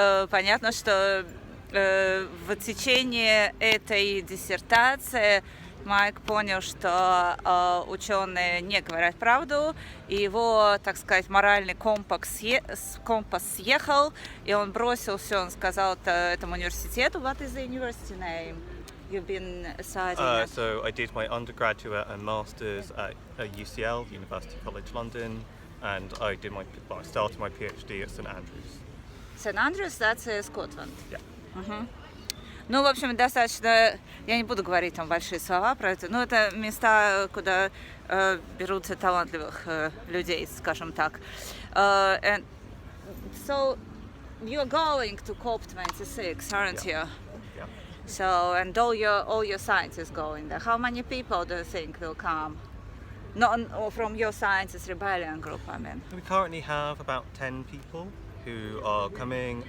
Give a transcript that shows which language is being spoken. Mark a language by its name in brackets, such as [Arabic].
[Russian] понятно, что в течение этой диссертации Майк понял, что ученые не говорят правду, и его, так сказать, моральный компас съехал, и он бросил все, он сказал этому университету. [English] What is the university name you've been studying? So I did my undergraduate and masters at UCL, University College London, and I started my PhD at St Andrews. St Andrews, that's Scotland. Yeah. Uh-huh. [Russian] Ну, в общем, достаточно, я не буду говорить там большие слова про это, но это места, куда берутся талантливых людей, скажем так. [English] And so you're going to COP26, aren't you? Yeah. So, and all your scientists going there. How many people do you think will come? Not from your scientist rebellion group, I mean. We currently have about 10 people who are coming.